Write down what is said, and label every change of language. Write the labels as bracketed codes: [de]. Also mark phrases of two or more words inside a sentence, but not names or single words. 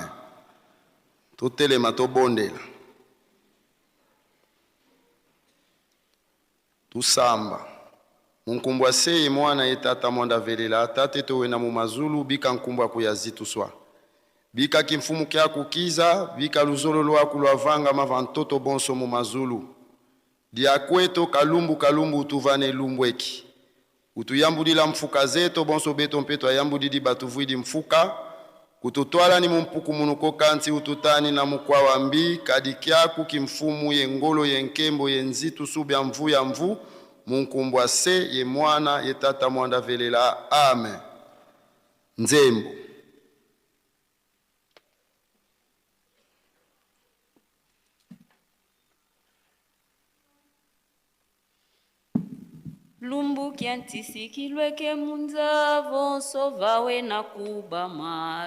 [kg] Totelema tobondela tusamba munkumbu aseye mwana ye tata mwanda velela tate towena mu mazulu bika nkumbu akuyazi tuswa bika kimfumu kya kukiza bika luzolo lwaku lwavanga mavantoto bonso mu mazulu diakweto kalumbu kalumbu utuvane lumbweki utuyambudila mfuka zeto bonso beto mpeto ayambudidi batuvwidi mfuka kututwala ni mumpuku munuko kanti ututani na mukwa wambi kadikyaku kimfumu yengolo yenkembo yenzitu subya mvu ya mvu munkumbwa se ye mwana ye tata mwanda velela amen. Nzembo Lumbu kiantisi kilweke munza vonso vawe na kubama.